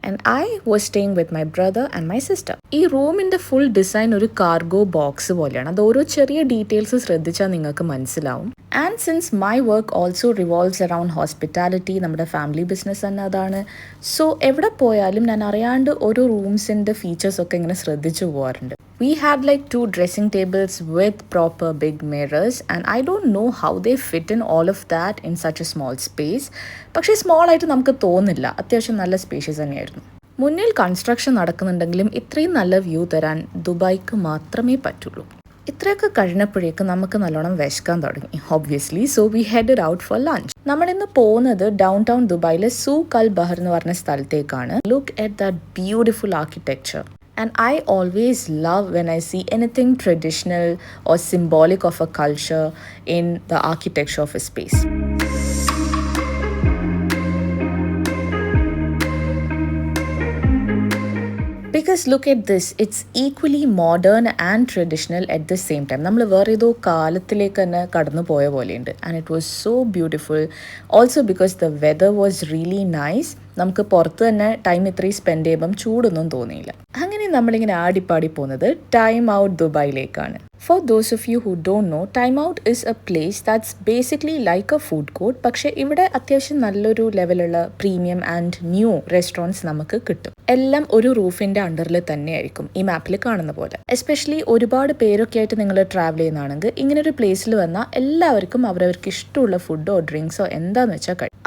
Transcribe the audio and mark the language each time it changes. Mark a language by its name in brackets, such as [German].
[English] And I was staying with my brother and my sister. [Malayalam] ഈ റൂമിന്റെ full design ഒരു cargo box പോലെയാണ്. അത് ഓരോ ചെറിയ ഡീറ്റെയിൽസ് ശ്രദ്ധിച്ചാൽ നിങ്ങൾക്ക് മനസ്സിലാവും. [English] and since my work also revolves around hospitality, [Malayalam] നമ്മുടെ ഫാമിലി ബിസിനസ് തന്നെ അതാണ്. സോ എവിടെ പോയാലും ഞാൻ അറിയാണ്ട് ഓരോ റൂംസിന്റെ ഫീച്ചേഴ്സ് ഒക്കെ ഇങ്ങനെ ശ്രദ്ധിച്ചു പോകാറുണ്ട്. [English] We had like 2 dressing tables with proper big mirrors and I don't know how they fit in all of that in such a small space. [Malayalam] പക്ഷേ സ്മോൾ ആയിട്ട് നമുക്ക് തോന്നില്ല, അത്യാവശ്യം നല്ല സ്പേഷ്യസ് തന്നെയായിരുന്നു. മുന്നിൽ കൺസ്ട്രക്ഷൻ നടക്കുന്നുണ്ടെങ്കിലും ഇത്രയും നല്ല വ്യൂ തരാൻ ദുബായ്ക്ക് മാത്രമേ പറ്റുള്ളൂ. ഇത്രയൊക്കെ കഴിഞ്ഞപ്പോഴേക്ക് നമുക്ക് നല്ലോണം വിശക്കാൻ തുടങ്ങി obviously. [English] So we headed out for lunch. [Malayalam] നമ്മളിന്ന് പോകുന്നത് ഡൗൺ ടൗൺ ദുബായിലെ സൂഖ് അൽ ബഹർ എന്ന് പറഞ്ഞ സ്ഥലത്തേക്കാണ്. [English] Look at that beautiful architecture. And I always love when I see anything traditional or symbolic of a culture in the architecture of a space. Because look at this, it's equally modern and traditional at the same time. [Malayalam] നമ്മൾ വേറെ ഏതോ കാലത്തിലേക്ക് തന്നെ കടന്നു പോയ പോലെയുണ്ട്. [English] And it was so beautiful. Also because the weather was really nice. [Malayalam] നമുക്ക് പുറത്ത് തന്നെ ടൈം ഇത്രയും സ്പെൻഡ് ചെയ്യുമ്പം ചൂടൊന്നും തോന്നിയില്ല. അങ്ങനെ നമ്മളിങ്ങനെ ആടിപ്പാടി പോകുന്നത് time out ദുബായിലേക്കാണ്. [English] For those of you who don't know, Time Out is a place that's basically like a food court. [Malayalam] പക്ഷേ ഇവിടെ അത്യാവശ്യം നല്ലൊരു ലെവലുള്ള പ്രീമിയം ആൻഡ് ന്യൂ റെസ്റ്റോറൻറ്റ്സ് നമുക്ക് കിട്ടും. എല്ലാം ഒരു റൂഫിന്റെ അണ്ടറിൽ തന്നെയായിരിക്കും ഈ മാപ്പിൽ കാണുന്ന പോലെ. എസ്പെഷ്യലി ഒരുപാട് പേരൊക്കെ ആയിട്ട് നിങ്ങൾ ട്രാവൽ ചെയ്യുന്നതാണെങ്കിൽ ഇങ്ങനൊരു പ്ലേസിൽ വന്നാൽ എല്ലാവർക്കും അവരവർക്ക് ഇഷ്ടമുള്ള ഫുഡോ ഡ്രിങ്ക്സോ എന്താന്ന് വെച്ചാൽ കഴിയും.